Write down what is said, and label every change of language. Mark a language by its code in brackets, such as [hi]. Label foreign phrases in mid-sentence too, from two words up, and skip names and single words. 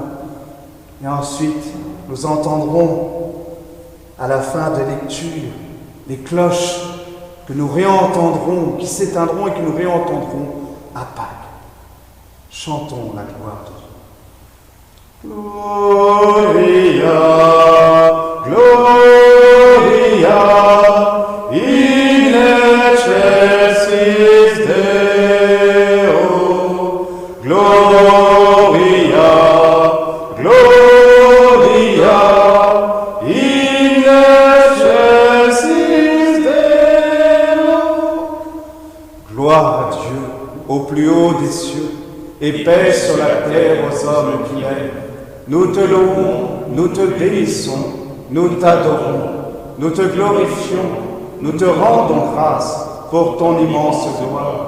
[fr] Et ensuite, nous entendrons à la fin des lectures les cloches que nous réentendrons, qui s'éteindront et que nous réentendrons à Pâques. Chantons la gloire de Dieu. [la] Gloria, Gloria, in excelsis Deo. Gloria, Gloria, in excelsis Deo. [fr] Gloire à Dieu au plus haut des cieux et paix sur la terre aux hommes qui l'aiment. Nous te louons, nous te bénissons, nous t'adorons, nous te glorifions, nous te rendons grâce pour ton immense gloire.